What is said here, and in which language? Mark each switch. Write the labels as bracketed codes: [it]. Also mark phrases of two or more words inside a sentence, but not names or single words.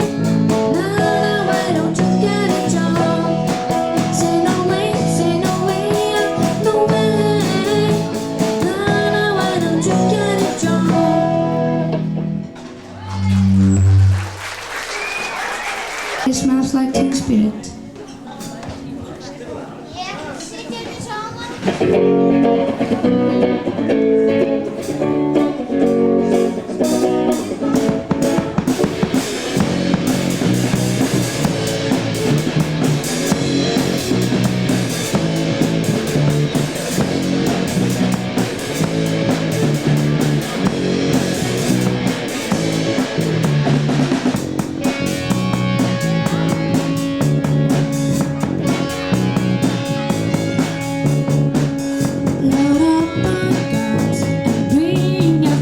[en] Now, why don't you get a job? Say no way, no way. Now, why don't you get a job? It smells like Teen Spirit. [is] Ég sitja hérna saman. [en] Load up my guns and bring